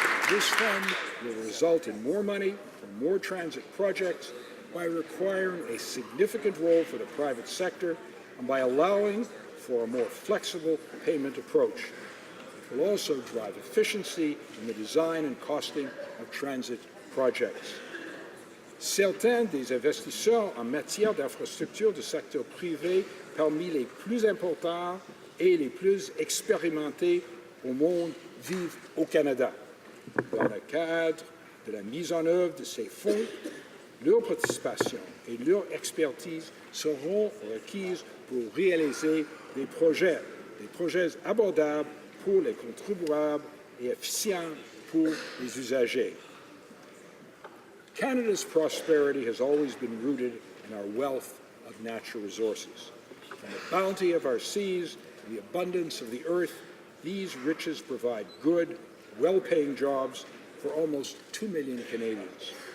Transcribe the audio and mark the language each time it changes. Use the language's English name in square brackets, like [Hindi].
[English] This fund will result in more money for more transit projects by requiring a significant role for the private sector and by allowing for a more flexible payment approach. It will also drive efficiency in the design and costing of transit projects. [French] Certains des investisseurs en matière d'infrastructures du secteur privé parmi les plus importants et les plus expérimentés au monde vivent au Canada. Dans le cadre de la mise en œuvre de ces fonds, leur participation et leur expertise seront requises pour réaliser des projets abordables pour les contribuables et efficients pour les usagers. [English] Canada's prosperity has always been rooted in our wealth of natural resources. From the bounty of our seas to the abundance of the earth, these riches provide good, well-paying jobs for almost 2 million Canadians.